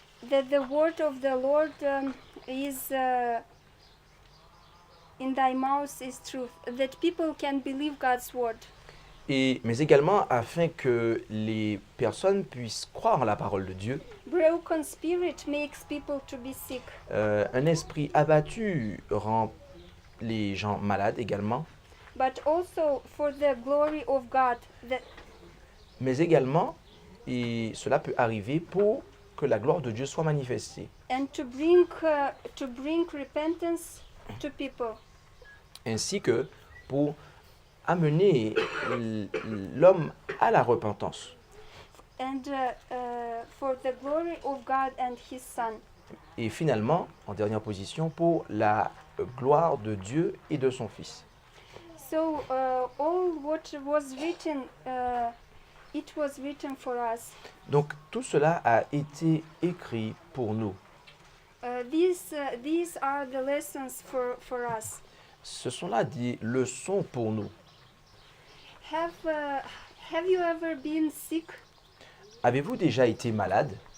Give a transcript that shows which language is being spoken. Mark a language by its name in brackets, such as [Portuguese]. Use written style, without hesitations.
[English] that the word of the Lord is in thy mouth is truth, that people can believe God's word. [French] mais également afin que les personnes puissent croire en la parole de Dieu. [English] Broken spirit makes people to be sick. [French] Un esprit abattu rend les gens malades également, [English] But also for the glory of God, that [French] mais également, et cela peut arriver pour que la gloire de Dieu soit manifestée, [English] and to bring repentance to people. [French] ainsi que pour amener l'homme à la repentance. [English] And for the glory of God and His Son. [French] Et finalement, en dernière position, pour la gloire de Dieu et de son Fils. [English] So all what was written, it was written for us. [French] Donc tout cela a été écrit pour nous. [English] These are the lessons for us. [French] Ce sont là des leçons pour nous. [English] Have you ever been sick? [French] Avez-vous déjà été malade?